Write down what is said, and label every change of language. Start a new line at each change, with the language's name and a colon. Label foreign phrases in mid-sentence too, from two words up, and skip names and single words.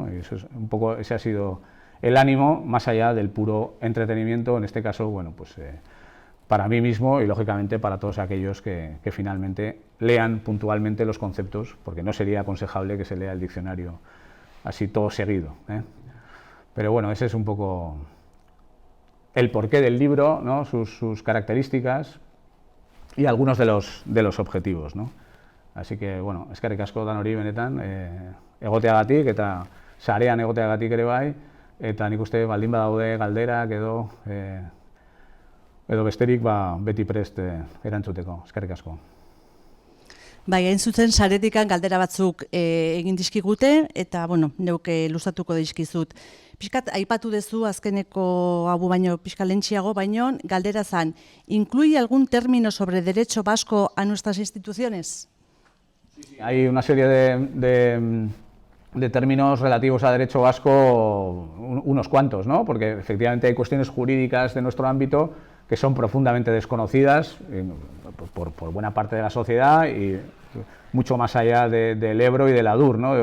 Spanish: Y eso es un poco, ese ha sido el ánimo, más allá del puro entretenimiento, en este caso, bueno, pues para mí mismo y lógicamente para todos aquellos que finalmente lean puntualmente los conceptos, porque no sería aconsejable que se lea el diccionario así todo seguido, ¿eh? Pero bueno, ese es un poco el porqué del libro, ¿no? Sus características y algunos de los objetivos, ¿no? Así que,
Basque: bueno, eskerrik asko danori benetan, egoteagatik eta sarean egoteagatik ere bai, eta nik uste baldin badaude galderak edo besterik beti prest erantzuteko. Eskerrik asko. Bai, hain zuzen saretikan galdera batzuk egin dizkigute, eta, bueno, neuke luzatuko dizkizut. Piskat, aipatu dezu azkeneko hau baino piskalentxiago, baino galdera zan,
Spanish: ¿incluye algún término sobre derecho vasco a nuestras instituciones? Sí, hay una serie de términos relativos a derecho vasco, unos cuantos, ¿no? Porque efectivamente hay cuestiones jurídicas de nuestro ámbito que son profundamente desconocidas por buena parte de la sociedad y mucho más allá del Ebro y del Adur, ¿no?